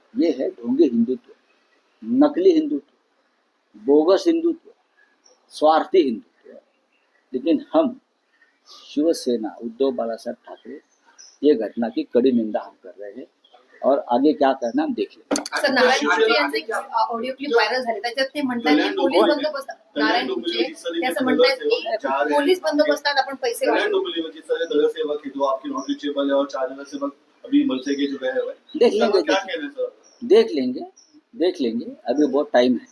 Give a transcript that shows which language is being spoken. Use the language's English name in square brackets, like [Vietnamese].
[Hindi] ये है ढोंगी हिंदुत्व, नकली हिंदुत्व, बोगस हिंदुत्व, स्वार्थी हिंदुत्व। लेकिन हम शिवसेना उद्धव बाळासाहेब ठाकरे ये घटना की कड़ी निंदा हम कर रहे हैं और आगे क्या करना हम देख लेंगे। [Marathi] सर, नारायण गुरुजी यांचं एक ऑडिओ क्लिप व्हायरल झाले, त्याच्यात ते म्हणतात की पोलीस बंदोबस्त, नारायण गुरुजी ते असं म्हणतात की पोलीस बंदोबस्तात आपण पैसे वाटतो। [Hindi] सेवक है जो आपकी नॉन रिचेबल है और 4 जगह सेवक अभी मनसे के जो गए हुए देख लेंगे, क्या कह रहे हैं सर? देख लेंगे, अभी बहुत टाइम है।